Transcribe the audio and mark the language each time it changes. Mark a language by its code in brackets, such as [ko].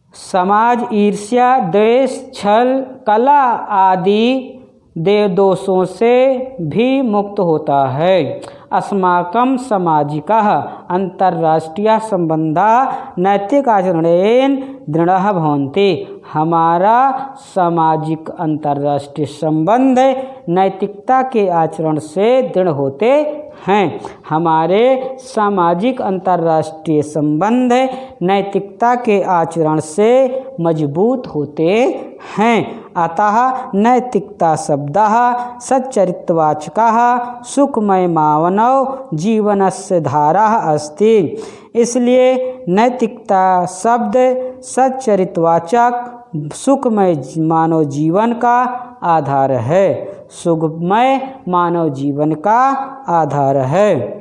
[hi] समाज ईर्ष्या, द्वेष, छल, कला आदि दोषों से भी मुक्त होता है। [sa] अस्माकं सामाजिकः अंतर्राष्ट्रीय संबंधाः नैतिक आचरणेन दृढ़ः भवन्ति। [hi] हमारा सामाजिक अंतर्राष्ट्रीय संबंध नैतिकता के आचरण से दृढ़ होते हैं। हमारे सामाजिक अंतर्राष्ट्रीय संबंध नैतिकता के आचरण से मजबूत होते हैं। [sa] अतः नैतिकता शब्दः सच्चरित्रवाचकः सुखमय मानव जीवनस्य धारः अस्ति। [hi] इसलिए नैतिकता शब्द सच्चरित्रवाचक सुखमय मानव जीवन का आधार है। सुखमय मानव जीवन का आधार है।